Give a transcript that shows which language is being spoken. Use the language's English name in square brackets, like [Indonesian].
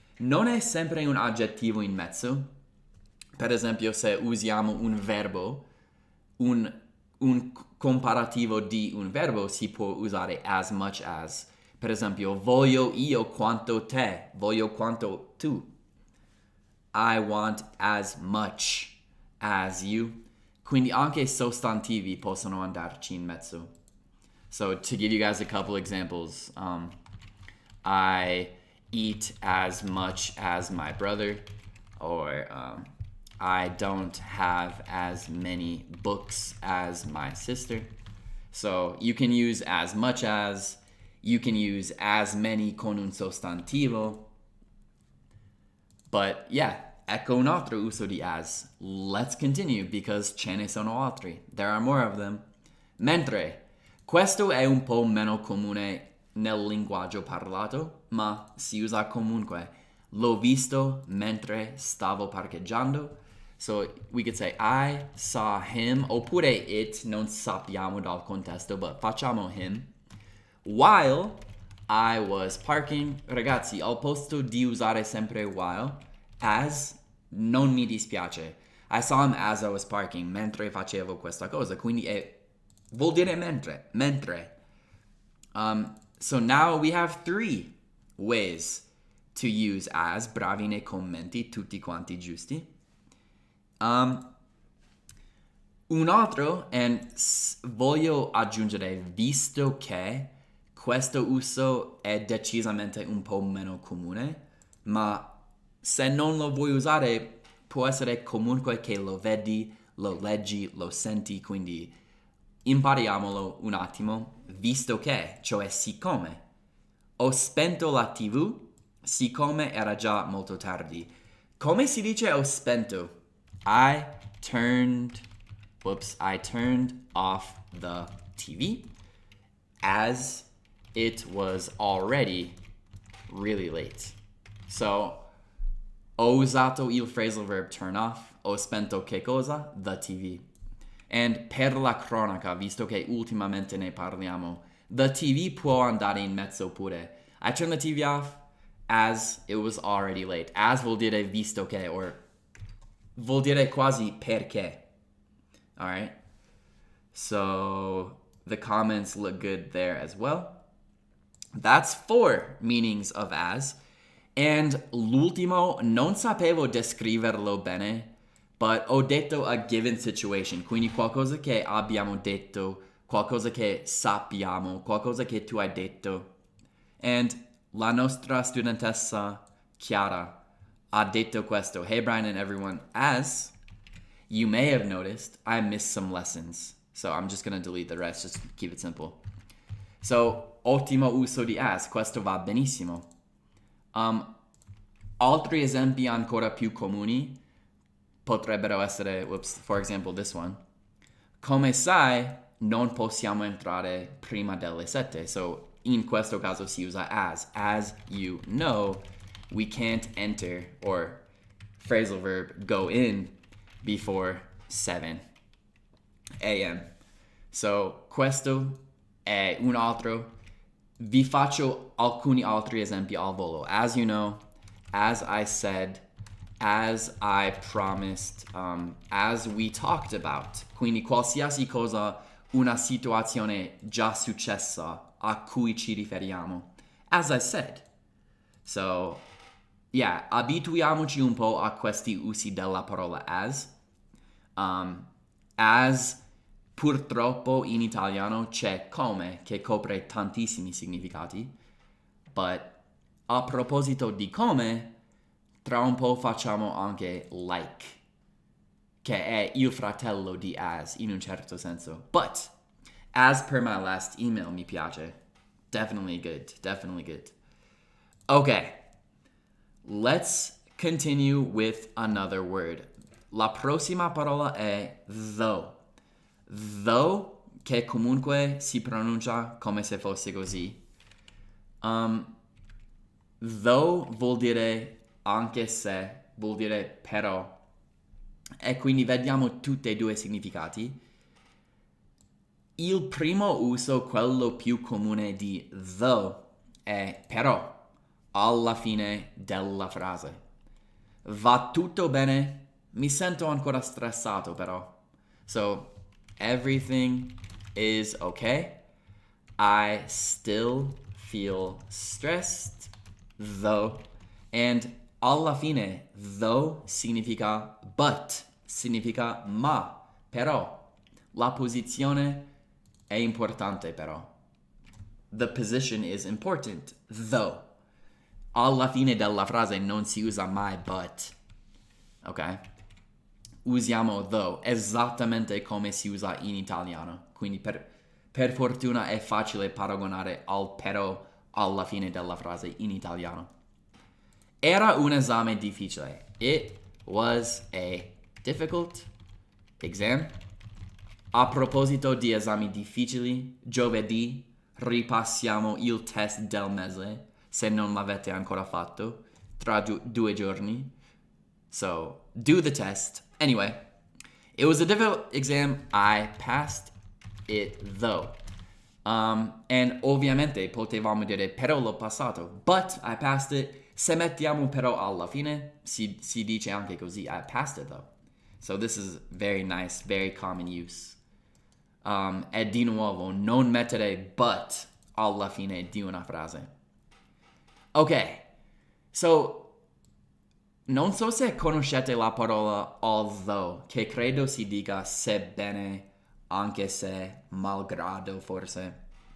[Italian] Non è sempre un aggettivo in mezzo. Per esempio, se usiamo un verbo, un comparativo di un verbo si può usare as much as. Per esempio, voglio io quanto te, voglio quanto tu. [English] I want as much as you. [Italian] Quindi anche sostantivi possono andarci in mezzo. [English] So to give you guys a couple examples, I eat as much as my brother, or I don't have as many books as my sister. So you can use as much as, you can use as many con un sostantivo. But yeah, [Italian] ecco un altro uso di [English] as. Let's continue because [Italian] ce ne sono altri. [English] There are more of them. [Italian] Mentre, questo è un po' meno comune nel linguaggio parlato, ma si usa comunque. L'ho visto mentre stavo parcheggiando. [English] So we could say I saw him, [Italian] oppure it, non sappiamo dal contesto, [English] but [Italian] facciamo him. [English] While I was parking, [Italian] ragazzi, al posto di usare sempre while, as, non mi dispiace. [English] I saw him as I was parking, [Italian] mentre facevo questa cosa, quindi vuol dire mentre. [English] So now we have 3 ways to use as. [Italian] Bravi nei commenti, tutti quanti giusti. Un altro, and voglio aggiungere, visto che questo uso è decisamente un po' meno comune, ma se non lo vuoi usare può essere comunque che lo vedi, lo leggi, lo senti, quindi impariamolo un attimo. Visto che, cioè siccome ho spento la TV, siccome era già molto tardi. Come si dice ho spento? [English] I turned off the TV as it was already really late. [Italian] So, ho usato il phrasal verb turn off, ho spento che cosa? [English] The TV. [Italian] And per la cronaca, visto che ultimamente ne parliamo, the TV può andare in mezzo pure. [English] I turned the TV off as it was already late. [Italian] As vuol dire visto che, or vuol dire quasi perché. [English] Alright? So, the comments look good there as well. That's 4 meanings of as. [Italian] And l'ultimo, non sapevo descriverlo bene, but [English] ho detto a given situation, [Italian] quindi qualcosa che abbiamo detto, qualcosa che sappiamo, qualcosa che tu hai detto. And la nostra studentessa Chiara ha detto questo. [English] Hey Brian and everyone, as you may have noticed, I missed some lessons. So I'm just going to delete the rest, just keep it simple. [Italian] So, ottimo uso di as, questo va benissimo. Altri esempi ancora più comuni potrebbero essere, [English] for example, this one. [Italian] Come sai, non possiamo entrare prima delle 7. So, in questo caso si usa as. [English] As you know, we can't enter, or phrasal verb, go in before 7 a.m. [Italian] So, questo è un altro. Vi faccio alcuni altri esempi al volo. [English] As you know, as I said, as I promised, as we talked about. [Italian] Quindi qualsiasi cosa, una situazione già successa a cui ci riferiamo. As I said. So, yeah, abituiamoci un po' a questi usi della parola as. As purtroppo in italiano c'è come, che copre tantissimi significati, but a proposito di come, tra un po' facciamo anche like, che è il fratello di as in un certo senso. [English] But, as per my last email, [Italian] mi piace. [English] Definitely good, definitely good. Okay, let's continue with another word. [Italian] La prossima parola è though. Though, che comunque si pronuncia come se fosse così. Though vuol dire anche se, vuol dire però. E quindi vediamo tutti e 2 i significati. Il primo uso, quello più comune di though, è però, alla fine della frase. Va tutto bene? Mi sento ancora stressato però. [English] So, everything is okay. I still feel stressed, though. [Italian] And alla fine, though significa but, significa ma, però. La posizione è importante però. [English] The position is important, though. [Italian] Alla fine della frase non si usa mai but. Ok? Usiamo though esattamente come si usa in italiano. Quindi per fortuna è facile paragonare al però alla fine della frase in italiano. Era un esame difficile. [English] It was a difficult exam. [Italian] A proposito di esami difficili, giovedì ripassiamo il test del mese, se non l'avete ancora fatto. tra 2 giorni. [English] So do the test. Anyway, it was a difficult exam. I passed it though. [Italian] And ovviamente potevamo dire però l'ho passato, [English] but I passed it. [Italian] Se mettiamo però alla fine, si dice anche così, [English] I passed it though. So this is very nice, very common use. [Italian] E di nuovo, non mettere but alla fine di una frase. [English] Ok, so [Italian] non so se conoscete la parola although, che credo si dica sebbene, anche se, malgrado forse.